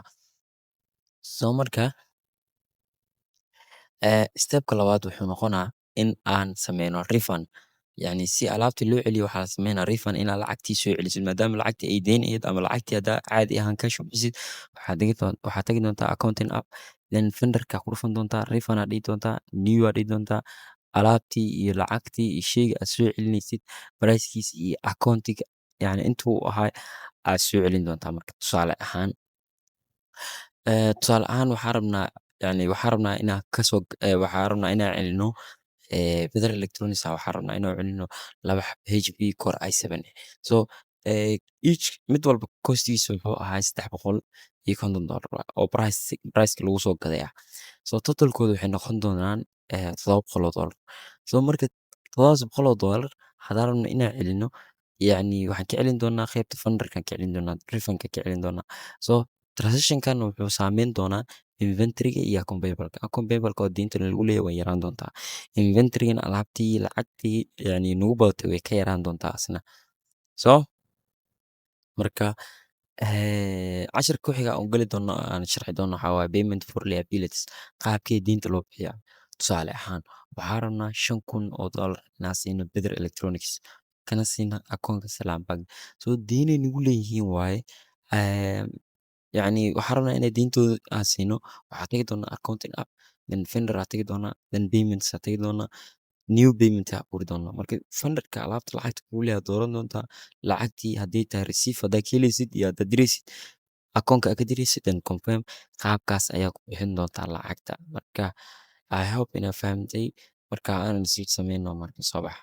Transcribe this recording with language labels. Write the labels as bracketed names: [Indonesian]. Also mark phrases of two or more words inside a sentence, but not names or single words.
[Somali] So marka step-ka labaad wuxuu noqonaa in aan sameyno refund. Yani si alaabta loo celiyo waxaa la sameynaa refund inaad lacagtii soo celisid maadaama lacagtii ay deyn ahayd ama lacagtii haddaa caadi ahaan cash u bixisid waxaad tagi doontaa [English] accounting app then [Somali] vendor-ka ku dhufan doontaa refund aad dhihi doontaa new aad dhihi doontaa alaabtii iyo lacagtii iyo sheyga aad soo celinaysid price-kiisa iyo account-iga yani intuu ahaa aad soo celin doontaa. Marka tusaale ahaan waxaan rabnaa inaan waxaan rabnaa inaan celino Bedel Electronics waxaan rabnaa inaan celino 2 xabo HP Core i7 ah. [English] So, each [Somali] mid walba cost-giisa wuxuu ahaa $350 oo price-ka lagu soo gaday ah. So, total-kooda waxay noqon doonaan $700. So, marka $700 haddaan rabno inaan celino yacni waxaan ka celin doonaa qaybta vendor-kan ka celin doonaa, refund-ka ka celin doonaa. So, transaction-kan wuxuu saameyn doonaa inventory-ga iyo [English] account payable-ka. Account payable-ka [Somali] oo deynta lagu leeyahay way yaraan doontaa. Inventory-gana alaabtii lacagtii yani nagu badatay way ka yaraan doontaa asna. So, marka cashirka ku xiga aan gali doono aan sharxi doono waxaa waaye [English] payment for liabilities. [Somali] Qaabkee deynta loo bixiyaa. Tusaale ahaan waxaan rabnaa $5,000 inaan siino Bedel Electronics kana siina akoonka Salaam Bank. So, deynay nagu leeyihiin waaye. Yani waxaan rabnaa inay deyntooda aan siino. Waxaan tagi doonaa [English] accounting app then vendor [Somali] aa tagi doonaa [English] then payments [Somali] aa tagi doonaa [English] new payment [Somali] aa abuuri doonaa. Marka vendor-ka alaabta lacagta kugu leeyahay dooran doontaa lacagtii hadday tahay receive haddaa ka helaysid iyo haddaad diraysid akoonka aad ka diraysid [English] then confirm [Somali] qaabkaas ayaa ku bixin doontaa lacagta. Marka [English] I hope [Somali] inaad fahamtay marka aan sii sameyno marka soo bax.